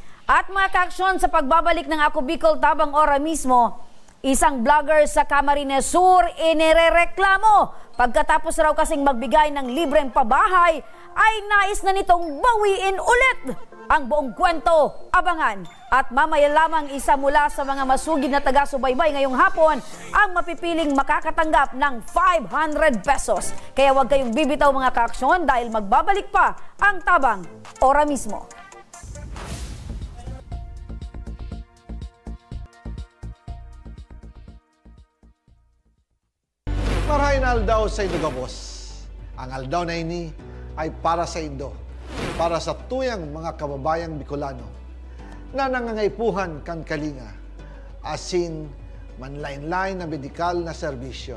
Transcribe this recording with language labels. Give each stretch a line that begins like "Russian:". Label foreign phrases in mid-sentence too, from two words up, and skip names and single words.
Filipino: At mga kaaksyon, sa pagbabalik ng Ako Bicol Tabang Ora mismo, isang vlogger sa Camarines Sur inirereklamo pagkatapos raw kasing magbigay ng libreng pabahay ay nais na nitong bawiin ulit. Ang buong kwento, abangan. At mamaya lamang isa mula sa mga masugid na taga-subaybay ngayong hapon ang mapipiling makakatanggap ng 500 pesos. Kaya huwag kayong bibitaw mga kaaksyon dahil magbabalik pa ang Tabang Ora mismo.
Bikol: Marahin aldaw sa Indo Gabos. Ang aldaw na ini ay para sa Indo, para sa tuyang mga kababayang Bicolano na nangangaipuhan kan kalinga, asin manlain-lain na medikal na serbisyo.